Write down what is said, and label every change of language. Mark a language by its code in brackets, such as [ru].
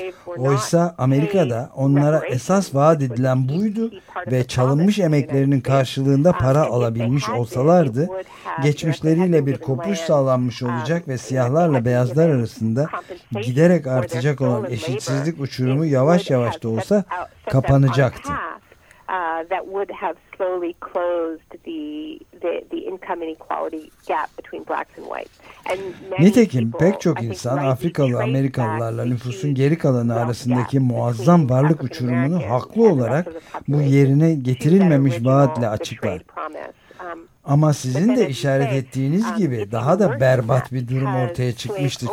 [tr] Oysa Amerika'da onlara esas vaat edilen buydu ve çalınmış emeklerinin karşılığında para alabilmiş olsalardı, geçmişleriyle bir kopuş sağlanmış olacak ve siyahlarla beyazlar arasında giderek artacak olan eşitsizlik uçurumu yavaş yavaş da olsa kapanacaktı. [en] that would have slowly closed the income inequality gap between blacks and whites. And [tr] nitekim pek çok insan Afrikalı Amerikalılarla nüfusun geri kalanı arasındaki muazzam varlık uçurumunu haklı olarak bu yerine getirilmemiş vaatle açıklar. Ama sizin de işaret ettiğiniz gibi daha da berbat bir durum ortaya çıkmıştı.